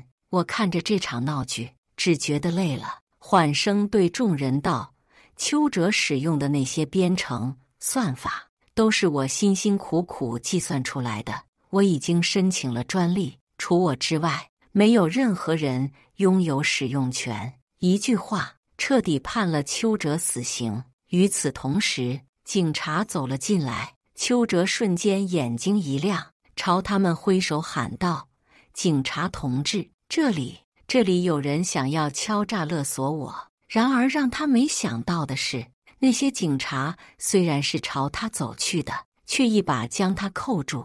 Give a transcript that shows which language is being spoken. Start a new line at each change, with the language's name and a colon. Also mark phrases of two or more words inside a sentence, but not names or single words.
Chinese: 我看着這場鬧劇，只覺得累了，緩聲對眾人道：“邱澤使用的那些編程算法，都是我辛辛苦苦計算出來的。我已經申請了專利，除我之外，沒有任何人擁有使用權。” 一句話徹底判了邱澤死刑。與此同時，警察走了進來，邱澤瞬間眼睛一亮，朝他們揮手喊道：“警察同志，這裡有人想要敲詐勒索我。” 然而讓他沒想到的是，那些警察雖然是朝他走去的，卻一把將他扣住。